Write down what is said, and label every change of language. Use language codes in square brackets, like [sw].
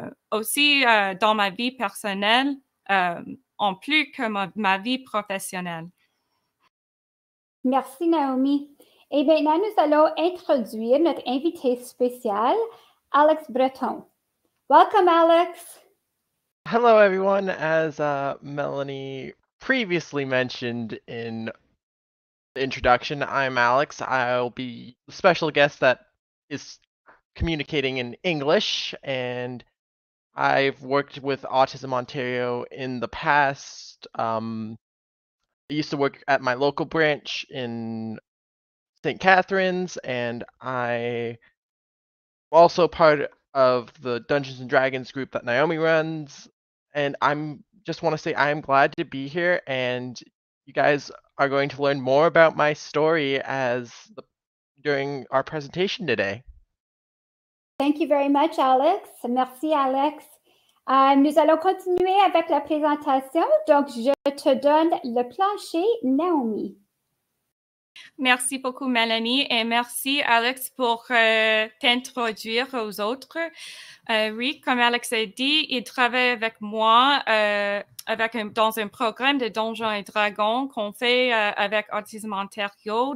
[fr] Aussi dans ma vie personnelle, en plus que ma vie professionnelle. Merci Naomi. Et maintenant, nous allons introduire notre invité spécial, Alex Breton. [en] Welcome, Alex. Hello, everyone. As Melanie previously mentioned in introduction. I'm Alex. I'll be the special guest that is communicating in English, and I've worked with Autism Ontario in the past. I used to work at my local branch in St. Catharines, and I'm also part of the Dungeons and Dragons group that Naomi runs. And I'm just want to say I'm glad to be here, and you guys are going to learn more about my story during our presentation today. Thank you very much, Alex. [fr] Merci, Alex. Nous allons continuer avec la présentation. Donc, je te donne le plancher, Naomi. Merci beaucoup, Mélanie, et merci, Alex, pour t'introduire aux autres. Oui, comme Alex a dit, il travaille avec moi dans un programme de Donjons et Dragons qu'on fait avec Autism Ontario.